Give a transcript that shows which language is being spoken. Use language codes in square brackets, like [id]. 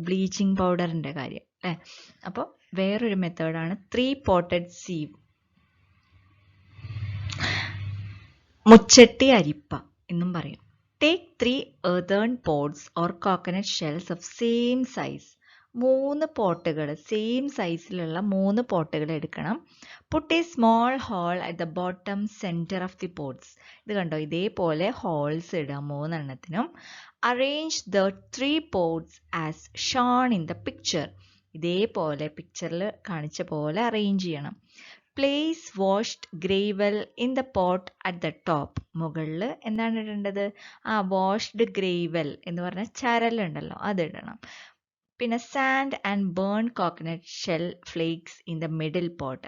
[ml] Bleaching പൗഡറിൻ്റെ കാര്യം അല്ലേ. അപ്പോൾ വേറൊരു മെത്തേഡാണ് 3 പോട്ടഡ് സീവ്, മുച്ചട്ടി അരിപ്പ എന്നും പറയും. [en] Take 3 earthen pots or coconut shells of same size. [ml] 3 പോട്ടുകൾ, same സൈസിലുള്ള 3 പോട്ടുകൾ എടുക്കണം. [en] Put a small hole at the bottom center of the pots. [ml] ഇത് കണ്ടോ, ഇതേപോലെ ഹോൾസ് ഇടാം 3 എണ്ണത്തിനും. [en] Arrange the 3 pots as shown in the picture. [ml] ഇതേപോലെ പിക്ചറിൽ കാണിച്ച പോലെ അറേഞ്ച് ചെയ്യണം. [en] Place washed gravel in the pot at the top. [ml] മുകളിൽ എന്താണ് ഇടേണ്ടത്? വാഷ്ഡ് ഗ്രേവൽ എന്ന് പറഞ്ഞാൽ ചരലുണ്ടല്ലോ, അതിടണം. [en] പിന്നെ sand and burn coconut shell flakes in the middle pot.